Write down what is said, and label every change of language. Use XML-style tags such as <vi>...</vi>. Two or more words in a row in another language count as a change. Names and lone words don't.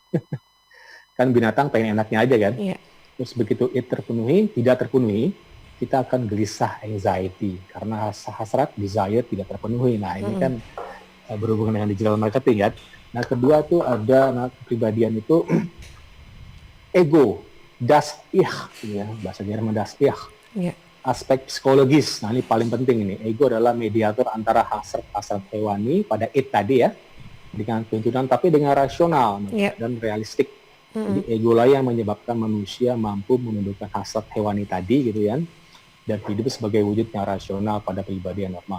<id>Kan binatang pengen enaknya aja kan. Iya. Terus begitu it terpenuhi, tidak terpenuhi, kita akan gelisah, anxiety karena hasrat, desire tidak terpenuhi. Nah ini kan berhubungan dengan</id> <en>digital marketing</en> <id>kan. Nah kedua tuh ada kepribadian itu ego,</id> <de>das ich</de> <id>ya, bahasa Jerman</id> <de>das ich.</de> <id>Iya. Aspek psikologis. Nah ini paling penting ini. Ego adalah mediator antara hasrat hewani pada it tadi ya, dengan tuntunan tapi dengan rasional dan realistik. Jadi ego lah yang menyebabkan manusia mampu menundukkan hasrat hewani tadi gitu kan, dan hidup sebagai wujud yang rasional pada pribadi yang normal.</id>